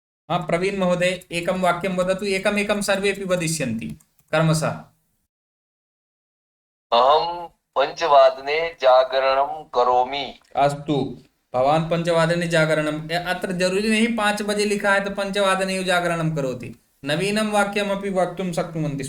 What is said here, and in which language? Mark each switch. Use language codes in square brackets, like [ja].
[sa] हाँ, प्रवीण महोदय एकं वाक्यं वदतु। एकमेकं सर्वेपि वदिष्यन्ति कर्मशः। अहं 5 वादने जागरणं करोमि। अस्तु, भवान् 5 वादने जागरणम्। [hi] अत्र जरूरी नहीं 5 बजे लिखा है तो [sa] 5 वादने जागरणं करोति। नवीनं वाक्यमपि वक्तुं शक्नुवन्ति।